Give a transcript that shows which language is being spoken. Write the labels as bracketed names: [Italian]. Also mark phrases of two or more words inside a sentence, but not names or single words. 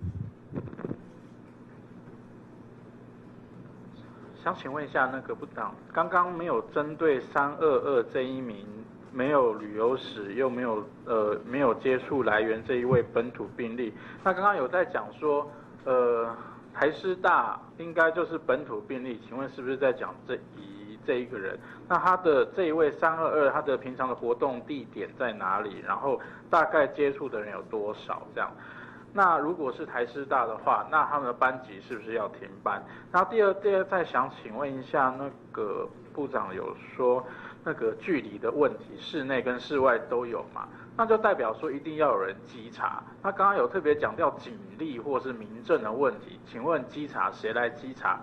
[Chinese] 想請問一下，那個部長，剛剛沒有針對322這一名沒有旅遊史又沒有接觸來源這一位本土病例，那剛剛有在講說，台師大應該就是本土病例，請問是不是在講這一個人？那他的這一位322，他的平常的活動地點在哪裡？然後大概接觸的人有多少？這樣，那如果是台師大的話，那他們的班級是不是要停班？然後第二再想請問一下，那個部長有說那個距離的問題，室內跟室外都有嘛？那就代表說一定要有人稽查。那剛剛有特別講到警力或是民政的問題，請問稽查誰來稽查？